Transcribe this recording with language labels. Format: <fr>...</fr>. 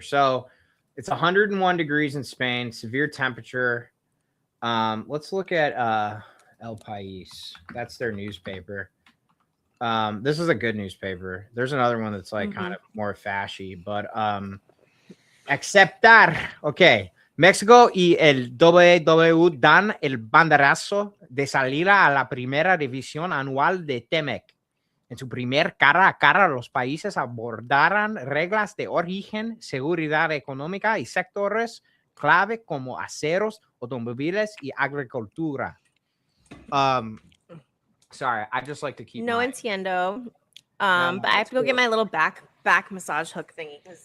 <en>So it's 101 degrees in Spain, severe temperature. Let's look at El País. That's their newspaper. This is a good newspaper. There's another one that's like kind of more fashy, but aceptar. Okay.</en> <es>México y el WW dan el banderazo de salida a la primera división anual de TEMEC. En su primer cara a cara, los países abordarán reglas de origen, seguridad económica y sectores clave como aceros, automóviles y agricultura.</es> <en>Sorry, I just like to keep.</en> <es>No entiendo.</es> <en>But I have to go get my little back massage hook thingy.</en>